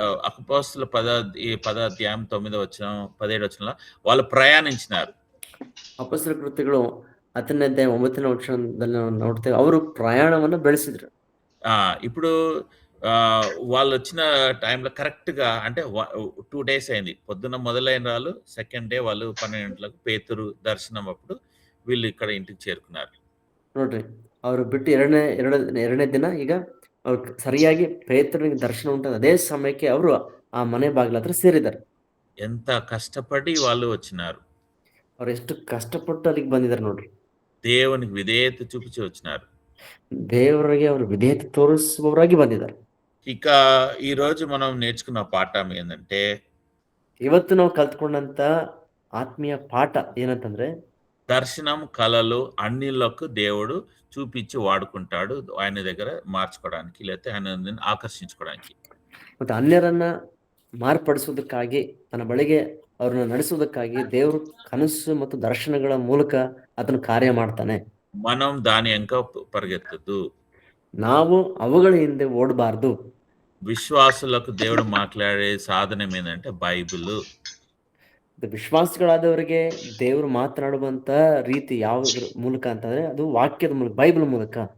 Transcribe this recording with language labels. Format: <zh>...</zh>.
<te>అపోస్తలుల 10వ అధ్యాయం 9వ వచనం, 17వ వచనంలో వాళ్ళు ప్రయాణించినారు.</te> <kn>ಅಪೊಸ್ತಲ ಕೃತ್ಯಗಳು 10ನೇ ಅಧ್ಯಾಯ 9ನೇ ವಚನದಲ್ಲಿ ನಾವು ನೋಡ್ತೇವೆ, ಅವರು ಪ್ರಯಾಣವನ್ನು ಬೆಳೆಸಿದ್ರು.</kn> <te>ఇప్పుడు వాళ్ళు వచ్చిన టైంలో కరెక్ట్గా, అంటే 2 days అయింది. పొద్దున్న మొదలైన వాళ్ళు సెకండ్ డే వాళ్ళు 12 గంటలకు పేతురు దర్శనం అప్పుడు వీళ్ళు ఇక్కడ ఇంటికి చేరుకున్నారు.</te> <kn>ನೋಡ್ರಿ, ಅವರು ಬಿಟ್ಟು ಎರಡನೇ ದಿನ ಈಗ ಅವ್ರು ಸರಿಯಾಗಿ ಪೇತ್ರನಿಗೆ ದರ್ಶನ ఉంటుంది ಅದೇ ಸಮಯಕ್ಕೆ ಅವರು ಆ ಮನೆ ಬಾಗಿಲ ಹತ್ರ ಸೇರಿದ್ದಾರೆ.</kn> <te>ఎంత కష్టపడి వాళ్ళు వచ్చినారు.</te> <kn>ಅವ್ರು ಎಷ್ಟು ಕಷ್ಟಪಟ್ಟು ಅಲ್ಲಿಗೆ ಬಂದಿದ್ದಾರೆ ನೋಡ್ರಿ.</kn> <te>దేవునికి విధేయత చూపించి వచ్చినారు.</te> <kn>ದೇವರಿಗೆ ಅವರು ವಿಧೇಯತೆ ತೋರಿಸುವವರಾಗಿ ಬಂದಿದ್ದಾರೆ.</kn> <te>ఇక ఈ రోజు మనం నేర్చుకున్న పాఠం ఏంటంటే,</te> <kn>ಇವತ್ತು ನಾವು</kn> <te>కలుసుకున్నంత ఆత్మీయ పాఠ</te> <kn>ಏನಂತಂದ್ರೆ</kn> <te>దర్శనం, కలలు అన్నిళ్ళకు దేవుడు చూపించి వాడుకుంటాడు ఆయన దగ్గర మార్చుకోవడానికి, లేకపోతే ఆయన ఆకర్షించుకోవడానికి.</te> <kn>ಮತ್ತೆ ಅನ್ಯರನ್ನ ಮಾರ್ಪಡಿಸುವುದಕ್ಕಾಗಿ ತನ್ನ ಬಳಿಗೆ ಅವ್ರನ್ನ ನಡೆಸುವುದಕ್ಕಾಗಿ ದೇವರು ಕನಸು ಮತ್ತು ದರ್ಶನಗಳ ಮೂಲಕ ಅದನ್ನು ಕಾರ್ಯ ಮಾಡ್ತಾನೆ.</kn> <te>మనం దాని వెంక పరిగెత్తద్దు.</te> <kn>ನಾವು ಅವುಗಳ ಹಿಂದೆ ಓಡಬಾರ್ದು.</kn> <te>విశ్వాసులకు దేవుడు మాట్లాడే సాధనం ఏంటంటే బైబిల్.</te> <kn>ವಿಶ್ವಾಸಿಗಳಾದವರಿಗೆ ದೇವರು ಮಾತನಾಡುವಂತ ರೀತಿ ಯಾವುದ್ರ ಮೂಲಕ ಅಂತಂದ್ರೆ ಅದು ವಾಕ್ಯದ ಮೂಲಕ, ಬೈಬಲ್ ಮೂಲಕ.</kn>